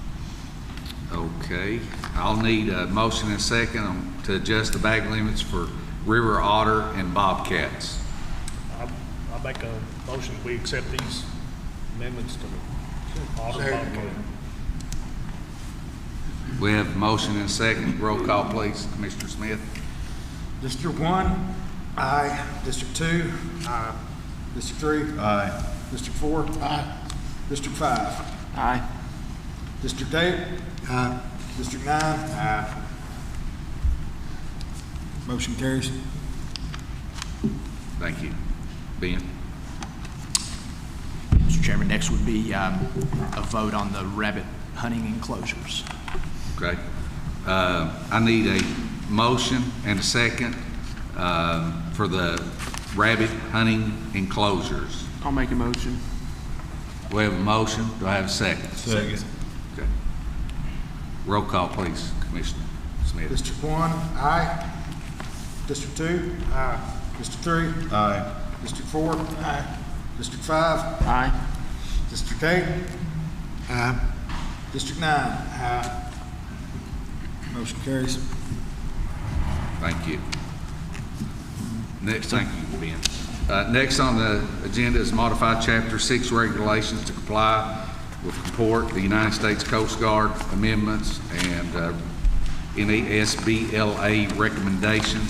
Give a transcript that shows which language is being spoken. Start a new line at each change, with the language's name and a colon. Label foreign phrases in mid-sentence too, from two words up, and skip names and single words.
English: Okay, I'll need a motion and a second to adjust the bag limits for river otter, and bobcats. I make a motion that we accept these amendments to the otter bobcat. We have a motion and a second. Roll call, please. Commissioner Smith. District 1, aye. District 2, aye. District 3, Aye. District 4, aye. District 5, Aye. District 8, aye. District 9, aye. Motion carries. Thank you. Ben? Mr. Chairman, next would be a vote on the rabbit hunting enclosures. Okay. I need a motion and a second for the rabbit hunting enclosures. I'll make a motion. We have a motion. Do I have a second? Second. Okay. Roll call, please, Commissioner Smith. District 1, aye. District 2, aye. District 3, Aye. District 4, aye. District 5, Aye. District 8, aye. District 9, aye. Motion carries. Thank you. Next, thank you, Ben. Next on the agenda is modified Chapter 6 regulations to comply with comport the United States Coast Guard amendments and NASBLA recommendations.